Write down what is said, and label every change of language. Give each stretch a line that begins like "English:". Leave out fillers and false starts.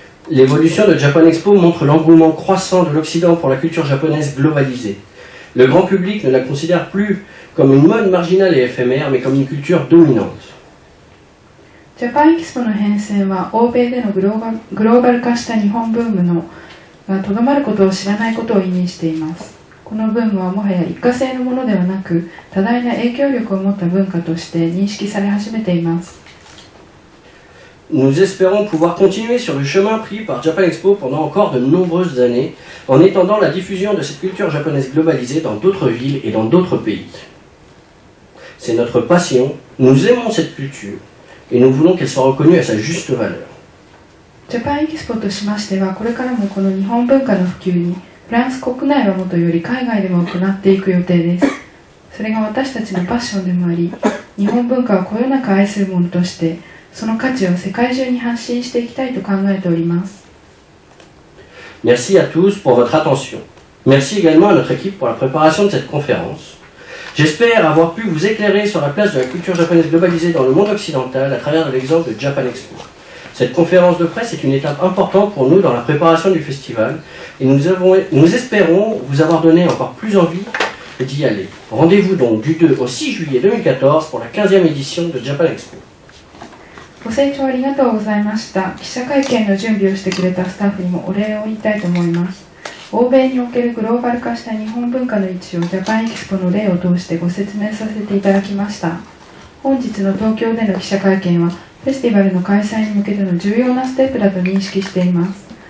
French: L'évolution de Japan Expo montre l'engouement croissant de l'Occident pour la culture japonaise globalisée. Le grand public ne la considère plus comme une mode marginale et éphémère, mais comme une culture dominante.
Japanese: ジャパンエキスポの変遷は欧米でのグローバル化した日本ブームがとどまることを知らないことを意味しています。このブームはもはや一過性のものではなく、多大な影響力を持った文化として認識され始めています。
French: Nous espérons pouvoir continuer sur le chemin pris par Japan Expo pendant encore de nombreuses années, en étendant la diffusion de cette culture japonaise globalisée dans d'autres villes et dans d'autres pays. C'est notre passion, nous aimons cette culture, et nous voulons qu'elle soit reconnue à sa juste valeur.
Japanese: ジャパンエキスポとしましては、これからもこの日本文化の普及に、フランス国内はもとより海外でも行っていく予定です。それが私たちのパッションでもあり、日本文化をこよなく愛するものとして、その価値を世界中に発信していきたいと考えております。
French: Merci à tous pour votre attention. Merci également à notre équipe pour la préparation de cette conférence. J'espère avoir pu vous éclairer sur la place de la culture japonaise globalisée dans le monde occidental à travers l'exemple de Japan Expo. Cette conférence de presse est une étape importante pour nous dans la préparation du festival et nous espérons vous avoir donné encore plus envie d'y aller. Rendez-vous donc du 2 au 6 juillet 2014 pour la 15e édition de Japan Expo.
Japanese: ご清聴ありがとうございました。記者会見の準備をしてくれたスタッフにもお礼を言いたいと思います。欧米におけるグローバル化した日本文化の位置をジャパンエキスポの例を通してご説明させていただきました。本日の東京での記者会見はフェスティバルの開催に向けての重要なステップだと認識しています。